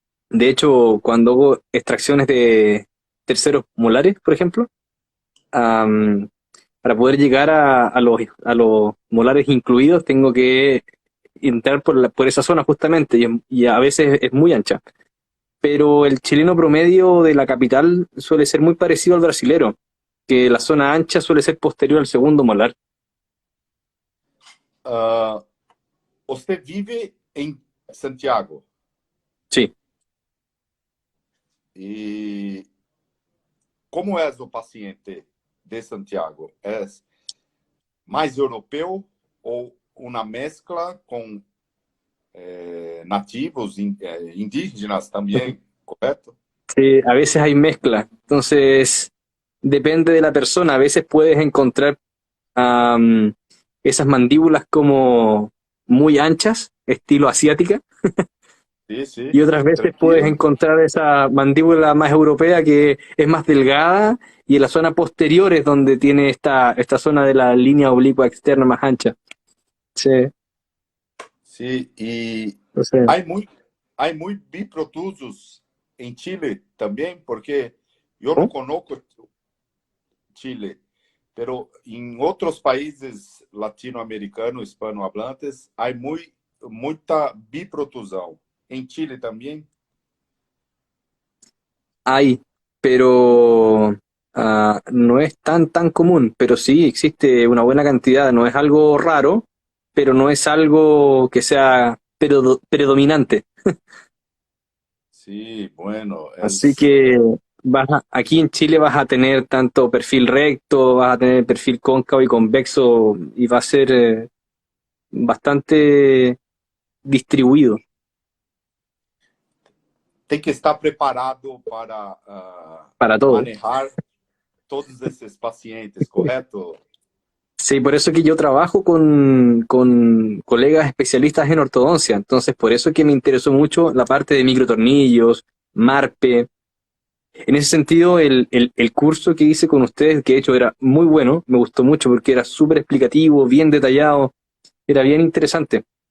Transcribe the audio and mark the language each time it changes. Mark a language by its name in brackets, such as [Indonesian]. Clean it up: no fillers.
[Spanish] De hecho, cuando hago extracciones de terceros molares, por ejemplo, am, para poder llegar a los molares incluidos, tengo que entrar por esa zona justamente, y a veces es muy ancha. Pero el chileno promedio de la capital suele ser muy parecido al brasilero, que la zona ancha suele ser posterior al segundo molar. [Portuguese] Uh, você vive em Santiago [Spanish] Sí. [Portuguese] e como é o paciente de Santiago? É mais europeu ou uma mescla com nativos, indígenas também, correto? [Spanish] Sí, a veces hay mezcla. Entonces, depende de la persona. A veces puedes encontrar am, esas mandíbulas como muy anchas, estilo asiática, [Portuguese] Sim, sim. [Spanish] y otras veces puedes [Portuguese] Tranquilo. [Spanish] encontrar esa mandíbula más europea que es más delgada y en la zona posterior es donde tiene esta zona de la línea oblicua externa más ancha. Sí, [Portuguese] Sim, e [Spanish] entonces, [Portuguese] há muito biprotusos em Chile também, porque eu não [Spanish] ¿no? conozco Chile, pero [Portuguese] em outros países latino-americanos, hispanohablantes, há muita biprotusão. Em Chile também? [Spanish] Hay, pero no es tan común, pero sí existe una buena cantidad, no es algo raro, pero no es algo que sea predominante. [Portuguese] Sim, bueno, [Spanish] Así que aquí en Chile vas a tener tanto perfil recto, vas a tener perfil cóncavo y convexo y va a ser bastante distribuido [Portuguese] tem que estar preparado para [Spanish] para todo. [Portuguese] manejar todos esses pacientes, correto? [Spanish] Sí, por eso que yo trabajo con colegas especialistas en ortodoncia. Entonces, por eso que me interesó mucho la parte de microtornillos, MARPE. En ese sentido, el curso que hice con ustedes, que de hecho era muy bueno, me gustó mucho porque era súper explicativo, bien detallado, era bien interesante.